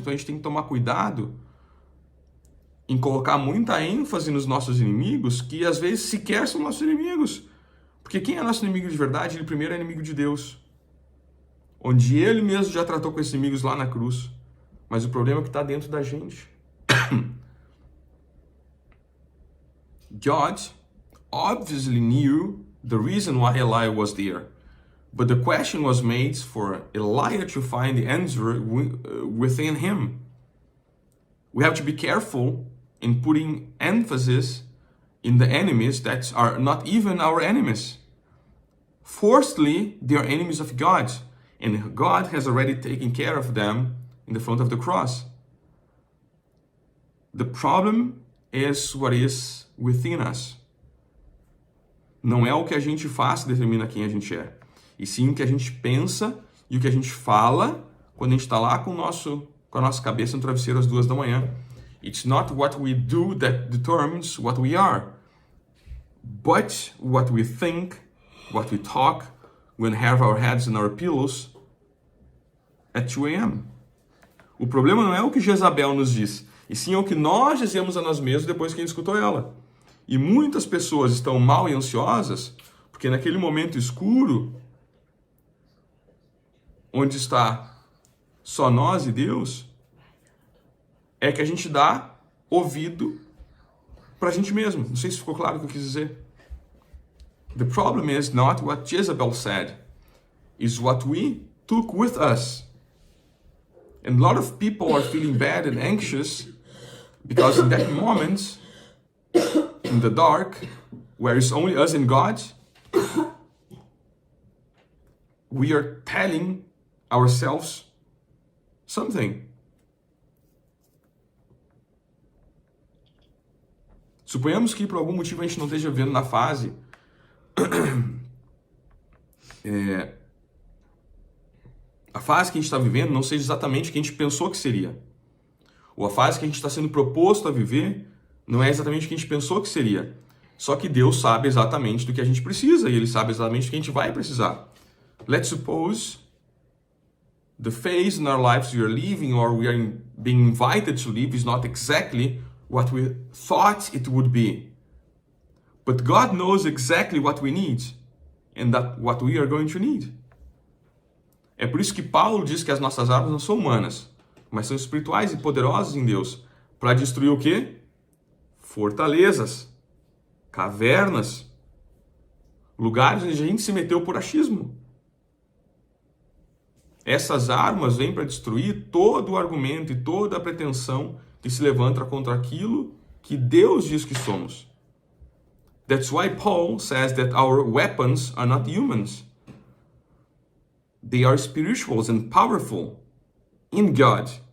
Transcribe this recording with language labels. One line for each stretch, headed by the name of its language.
Portuguese: Então a gente tem que tomar cuidado em colocar muita ênfase nos nossos inimigos, que às vezes sequer são nossos inimigos. Porque quem é nosso inimigo de verdade? Ele primeiro é inimigo de Deus. Onde ele mesmo já tratou com esses inimigos lá na cruz. Mas o problema é que está dentro da gente.
English: God obviously knew the reason why Elijah was there. But the question was made for Elijah to find the answer within him. We have to be careful in putting emphasis in the enemies that are not even our enemies. Firstly, they are enemies of God, and God has already taken care of them in the front of the cross. The problem is what is within us.
Portuguese: Não é o que a gente faz que determina quem a gente é, e sim o que a gente pensa e o que a gente fala quando a gente está lá com a nossa cabeça no travesseiro às 2 da manhã.
English: It's not what we do that determines what we are, but what we think, what we talk, when have our heads in our pillows at 2 a.m.
Portuguese: O problema não é o que Jezabel nos diz, e sim o que nós dizemos a nós mesmos depois que a gente escutou ela. E muitas pessoas estão mal e ansiosas porque naquele momento escuro, onde está só nós e Deus, é que a gente dá ouvido para a gente mesmo. Não sei se ficou claro o que eu quis dizer.
English: The problem is not what Jezebel said, is what we took with us. And a lot of people are feeling bad and anxious because in that moment, in the dark, where it's only us and God, we are telling ourselves something.
Portuguese: Suponhamos que por algum motivo a gente não esteja vivendo na fase a fase que a gente está vivendo não seja exatamente o que a gente pensou que seria. Ou a fase que a gente está sendo proposto a viver não é exatamente o que a gente pensou que seria. Só que Deus sabe exatamente do que a gente precisa e Ele sabe exatamente do que a gente vai precisar.
English: Let's suppose the phase in our lives we are living or we are being invited to live is not exactly what we thought it would be. But God knows exactly what we need and that what we are going to need.
Portuguese: É por isso que Paulo diz que as nossas armas não são humanas, mas são espirituais e poderosas em Deus. Para destruir o quê? Fortalezas, cavernas, lugares onde a gente se meteu por achismo. Essas armas vêm para destruir todo o argumento e toda a pretensão que se levanta contra aquilo que Deus diz que somos.
English: That's why Paul says that our weapons are not humans. They are spiritual and powerful in God.